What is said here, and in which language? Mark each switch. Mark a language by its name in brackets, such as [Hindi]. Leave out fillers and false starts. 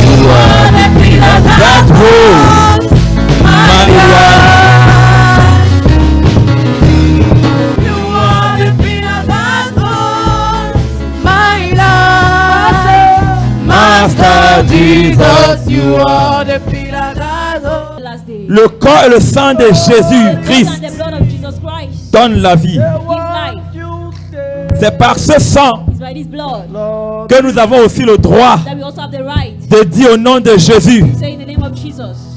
[English] You are the pillar that holds my life. You are the pillar that holds my life. Master Jesus, you are the pillar that holds. Last day. [French] Le corps et le sang de Jésus [English] The Christ blood and the blood of Jesus Christ [French] donnent la vie. [English] gives life. [French] C'est par ce sang [English] It's by this blood [French] que nous avons aussi le droit [English] that we also have the right [French] de dire au nom de Jésus, [English] to say in the name of Jesus.